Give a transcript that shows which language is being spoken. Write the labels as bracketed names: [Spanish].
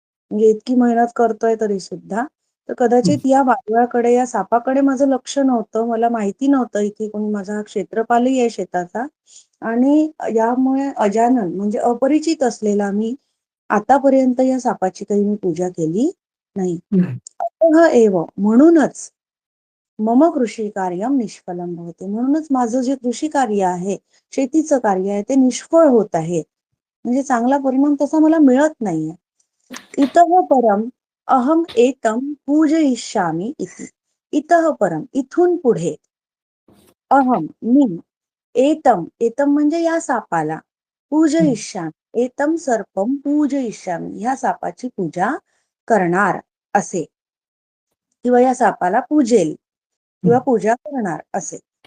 [Marathi] म्हणजे इतकी मेहनत करतोय तरी सुद्धा. तर कदाचित या वादळाकडे, या सापाकडे माझं लक्ष नव्हतं, मला माहिती नव्हतं इथे कोणी, माझा क्षेत्रपालही आहे शेताचा, आणि यामुळे अजानन म्हणजे अपरिचित असलेला मी आतापर्यंत या सापाची काही मी पूजा केली नाही. नाही. [Sanskrit] अतः एव, म्हणूनच मम कृषी कार्यम निष्फलम भवते, [Marathi] म्हणूनच माझं जे कृषी कार्य आहे, शेतीचं कार्य आहे, ते निष्फळ होत आहे, म्हणजे चांगला परिणाम तसा मला मिळत नाहीये. [Sanskrit] इतः परम अहम एतम पूजयिष्यामि इति. [Marathi] इतः परम, इथून पुढे, अहम मी, एतम, एतम म्हणजे या सापाला, पूजयिष्यामि, [Sanskrit] एतम सर्पम पूजयिष्यामि, [Marathi] ह्या सापाची पूजा करणार असे, किंवा या सापाला पूजेल किंवा पूजा करणार असे.